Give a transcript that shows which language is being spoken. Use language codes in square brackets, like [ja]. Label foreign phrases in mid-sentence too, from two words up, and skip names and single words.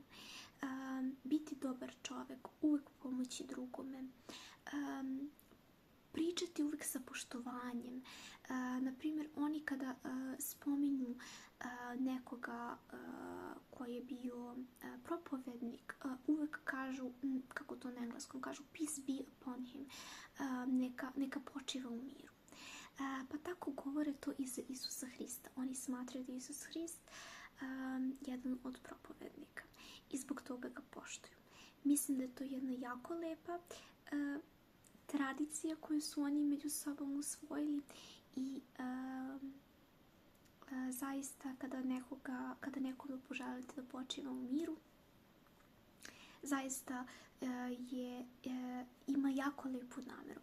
[sr] Biti dobar čovjek, uvijek pomoći drugome, pričati uvijek sa poštovanjem. Na primjer, oni kada spominju nekoga koji je bio propovednik, uvijek kažu, kako to na engleskom kažu, [en] peace be upon him, [sr] neka počiva u miru. Pa tako govore to i za Isusa Hrista. Oni smatraju da je Isus Hrist jedan od propovednika i zbog toga ga poštuju. Mislim da je to jedna jako lepa tradicija koju su oni među sobom usvojili i zaista kada nekome poželite da počiva u miru, zaista ima jako lepu namjeru.